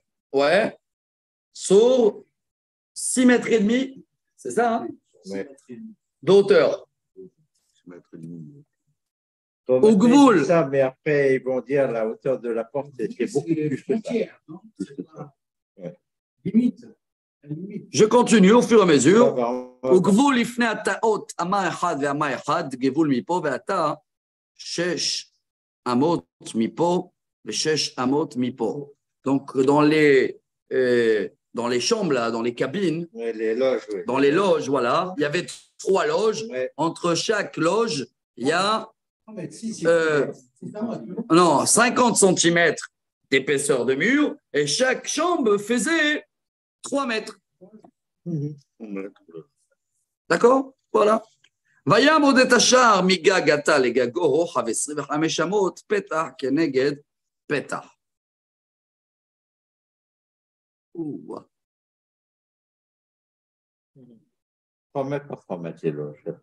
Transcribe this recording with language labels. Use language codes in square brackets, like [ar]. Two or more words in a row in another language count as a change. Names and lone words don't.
[fr] Ouais. Sur 6 mètres et demi. C'est ça, hein? Ouais. De hauteur. Au Gboul. Ça, mais après, ils vont dire la hauteur de la porte, c'est beaucoup plus que ça. Frontière, non? Ouais. Limite. Je continue au fur et à mesure. [he] וגבול לפני התאות, אמה אחד ואמה אחד, גבול מפה, ועתה 6 אמות מפה ו6 אמות מפה. [fr] Donc, dans les chambres, là, dans les cabines, les loges, oui. dans les loges, voilà, il y avait 3 loges. Ouais. Entre chaque loge, il y a 50 cm d'épaisseur de mur et chaque chambre faisait 3 mètres. D'accord? Voilà. [he] ויעמוד את השער מגג התא לגגו רוחב 25 אמות, פתח כנגד פתח. [fr] 3 mètres par 3 mètres, les loges.